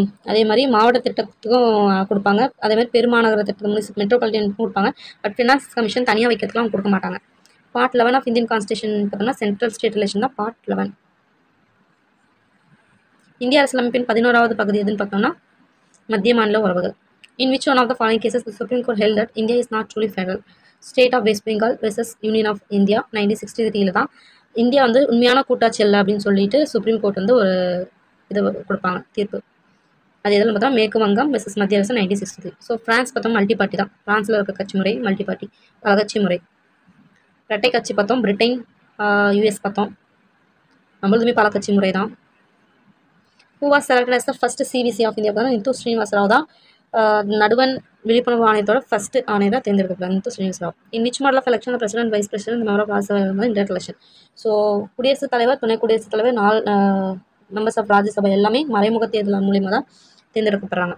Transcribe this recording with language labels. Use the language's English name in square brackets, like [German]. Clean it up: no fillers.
[Tamil] அதே மாதிரி மாவட்ட திட்டத்துக்கும் கொடுப்பாங்க. அதே மாதிரி பெருமாநகர திட்டத்துக்கு மெட்ரோபாலிட்டனுக்கும் கொடுப்பாங்க. பட் ஃபினான்ஸ் கமிஷன் தனியாக வைக்கிறதுக்குலாம் கொடுக்க மாட்டாங்க. பார்ட் 11 ஆஃப் இந்தியன் கான்ஸ்டியூஷன் பார்த்தோம்னா சென்ட்ரல் ஸ்டேட் ரிலேஷன் தான் பார்ட் 11. இந்திய அரசியலமைப்பின் 11வது பகுதி எதுன்னு பார்த்தோம்னா மத்திய மாநில உறவுகள். [English] In which one of the following cases the Supreme Court held that India is not truly federal? State of West Bengal versus Union of India 1963 [Tamil] தான் இந்தியா வந்து உண்மையான கூட்டாட்சி அல்ல அப்படின்னு சொல்லிட்டு சுப்ரீம் கோர்ட் வந்து ஒரு இது கொடுப்பாங்க தீர்ப்பு. அது எதில் பார்த்தா மேற்கு வங்கம் வெர்சஸ் மத்திய அரசு 1963. ஸோ ஃப்ரான்ஸ் பார்த்தோம் மல்டி பார்ட்டி தான். ஃப்ரான்ஸில் இருக்க கட்சி முறை மல்டி பார்ட்டி பல கட்சி முறை. இரட்டை கட்சி பார்த்தோம் பிரிட்டன் யூஎஸ் பார்த்தோம். நம்மளுதுமே பல கட்சி முறை தான். [English] Who was selected as the first CVC of India? [Tamil] பார்த்தோம்னா நித்து ஸ்ரீனிவாச ராவ் தான் நடுவன் விழிப்புணர்வு ஆணையத்தோட ஃபர்ஸ்ட் ஆணையராக தேர்ந்தெடுக்கப்பட்டார் Nithu Srinivasa Rao. [English] In which model of election president vice president member of Rajya Sabha inter election. [Tamil] So குடியரசுத் தலைவர் துணை குடியரசுத் தலைவர் 4 மெம்பர்ஸ் ஆஃப் ராஜ்யசபா எல்லாமே மறைமுக தேர்தல் மூலியமாக தான் தேர்ந்தெடுக்கப்படுறாங்க.